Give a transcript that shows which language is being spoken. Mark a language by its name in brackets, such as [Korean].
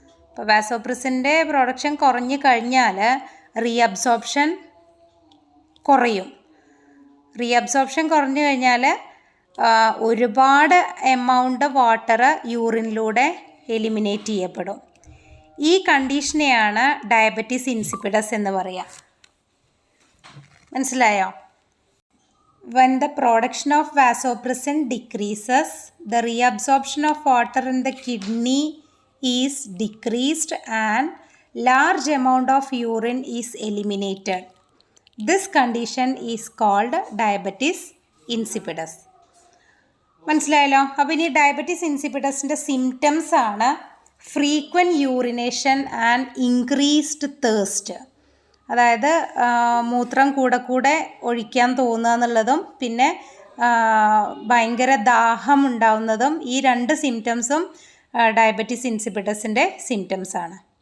[Malayalam] അപ്പോൾ വാസോപ്രസിൻ്റെ പ്രൊഡക്ഷൻ കുറഞ്ഞു കഴിഞ്ഞാൽ റീഅബ്സോർപ്ഷൻ കുറയും. റീഅബ്സോർപ്ഷൻ കുറഞ്ഞു കഴിഞ്ഞാൽ ഒരുപാട് എമൗണ്ട് വാട്ടർ യൂറിനിലൂടെ എലിമിനേറ്റ് ചെയ്യപ്പെടും. ഈ കണ്ടീഷനെയാണ് ഡയബറ്റിസ് ഇൻസിപ്പിഡസ് എന്ന് പറയുക. മനസ്സിലായോ? [English] When the production of vasopressin decreases, the reabsorption of water in the kidney is decreased and large amount of urine is eliminated. This condition is called diabetes insipidus. [Malayalam] മനസ്സിലായല്ലോ? അപ്പോൾ ഇനി diabetes ഇൻസിപ്പിഡസിൻ്റെ symptoms ആണ് [English] Frequent urination and increased thirst. [Malayalam] അതായത് മൂത്രം കൂടെ ഒഴിക്കാൻ തോന്നുക എന്നുള്ളതും പിന്നെ ഭയങ്കര ദാഹം ഉണ്ടാവുന്നതും, ഈ രണ്ട് സിംറ്റംസും ഡയബറ്റിസ് ഇൻസിപ്പിഡസിൻ്റെ സിംറ്റംസ് ആണ്.